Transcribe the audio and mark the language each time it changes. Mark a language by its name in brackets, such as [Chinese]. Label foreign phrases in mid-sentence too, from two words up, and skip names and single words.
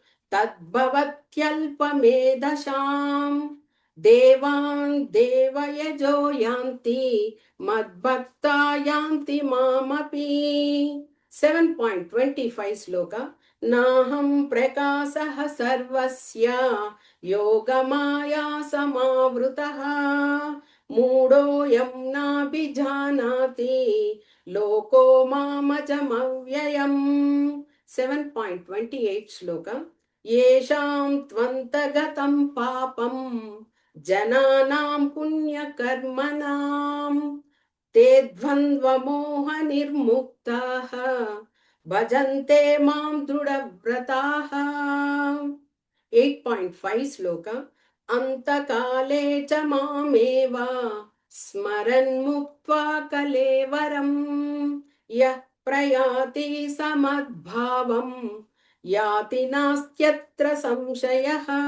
[Sanskrit] తద్భవత్యల్పమేధశాం దేవాన్ దేవయజో యాంతి మద్భక్తా యాంతి మామపి 7.25 శ్లోక నాహం ప్రకాశః సర్వస్య యోగమాయా సమావృతః మూఢోయం నాభిజానాతి లోకో మామజమవ్యయం 7.28 శ్లోక येषां त्वन्तगतं पापं जनानां पुण्यकर्मणां ते द्वन्द्वमोहनिर्मुक्ताः भजन्ते मां दृढव्रताः 8.5 శ్లోక అంతకాలే చ మామేవ స్మరన్ ముక్త్వా కలేవరం యః ప్రయాతి సమద్భావం యాతి నాస్త్యత్ర సంశయః